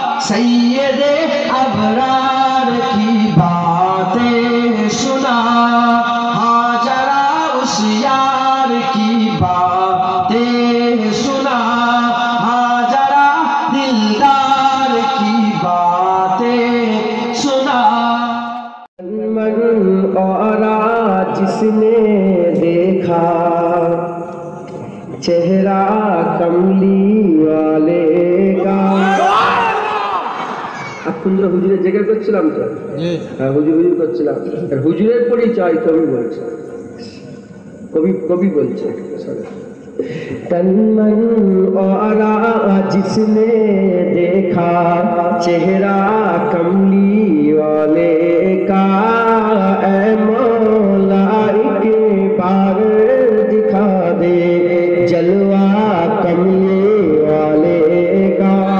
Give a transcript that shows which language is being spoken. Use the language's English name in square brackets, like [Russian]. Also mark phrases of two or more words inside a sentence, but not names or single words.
[Urdu] سید ابرار کی باتیں سنا، ہاجرہ اس یار کی باتیں سنا، ہاجرہ دلدار کی باتیں سنا۔ من اور جس نے دیکھا چہرہ کملی والے کا، [Bangla] আপনারা হুজুরের জায়গা করছিলাম তো, হ্যাঁ হুজুর করছিলাম, হুজুরের পরিচয় কবি বলছে, কবি বলছে [Urdu] تن من اورا جس نے دیکھا چہرہ کملی والے کا، اے مولا ایک بار دکھا دے جلوہ کملی والے کا.